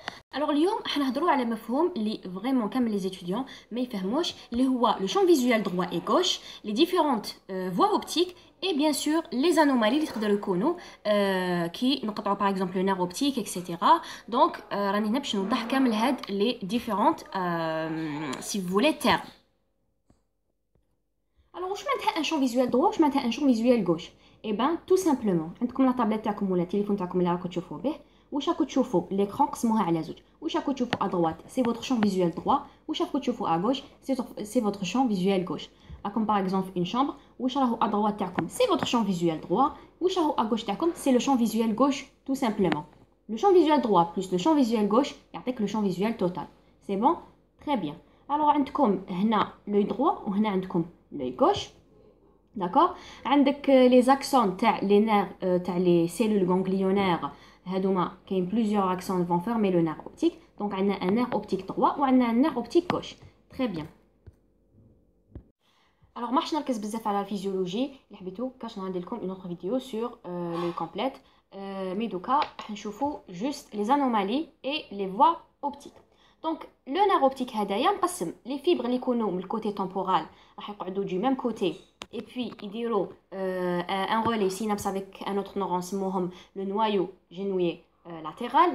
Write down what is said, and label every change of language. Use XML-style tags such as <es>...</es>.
<fr>Alors</fr> <ar>اليوم حنهضروا على مفهوم اللي</ar> <fr>vraiment</fr> <ar>كامل</ar> <fr>les étudiants</fr> <ar>ما يفهموش اللي هو</ar> <fr>le champ visuel droit et gauche, les différentes voies optiques et bien sûr les anomalies</fr> <ar>اللي تقدروا يكونوا كي نقطعوا</ar> <fr>par exemple le nerf optique etc. Donc</fr> <ar>راني هنا باش نوضح كامل هاد</ar> <fr>les différentes si vous voulez termes. Alors</fr> <ar>واش معناتها</ar> <fr>ان شون فيزوال</fr> <ar>droit واش معناتها ان شون فيزوال gauche؟</ar> <fr>Eh ben tout simplement</fr> <ar>عندكم لا طابلت تاعكم ولا التليفون تاعكم اللي راكم تشوفوا به واش راكم تشوفوا ليكرون قسموها على زوج واش راكم تشوفوا ا droite سي</ar> <fr>votre champ visuel droit</fr> <ar>واش راكم تشوفوا ا gauche سي</ar> <fr>votre champ visuel gauche. comme par exemple une chambre</fr> <ar>واش راهو ا</ar> <fr>droite</fr> <ar>تاعكم سي</ar> <fr>votre champ visuel droit واش راهو ا gauche تاعكم سي le champ visuel gauche tout simplement. Le champ visuel droit plus le champ visuel gauche</fr> <ar>يعطيك</ar> <fr>le champ visuel total. C'est bon? Très bien. Alors</fr> <ar>عندكم هنا</ar> <fr>l'œil droit</fr> <ar>وهنا عندكم</ar> <fr>l'œil gauche. D'accord.</fr> <ar>عندك</ar> <fr>les axons تاع les nerfs تاع les cellules ganglionnaires</fr> <ar>هادوما كاين</ar> <fr>plusieurs axons vont fermer le nerf optique. Donc</fr> <ar>عندنا</ar> <fr>un nerf optique droit</fr> <ar>وعندنا</ar> <fr>un nerf optique gauche. Très bien.</fr> <ar>Alors ما حش نركز بزاف على الفيزيولوجي اللي حبيتو كاش ندير لكم</ar> <fr>une autre vidéo sur le complète.</fr> <ar>مي دوكا راح نشوفوا</ar> <fr>juste les anomalies et les voies optiques. Donc le nerf optique</fr> <ar>هدايا مقسم</ar> <fr>les fibres</fr> <ar>اللي يكونوا من الكوتي</ar> <fr>temporal</fr> <ar>راح يقعدوا</ar> <fr>du même côté et puis</fr> <ar>يديروا</ar> <fr>un relais synapse avec un autre neuron</fr> <ar>نسموهم</ar> <fr>le noyau génoïeux latéral.</fr>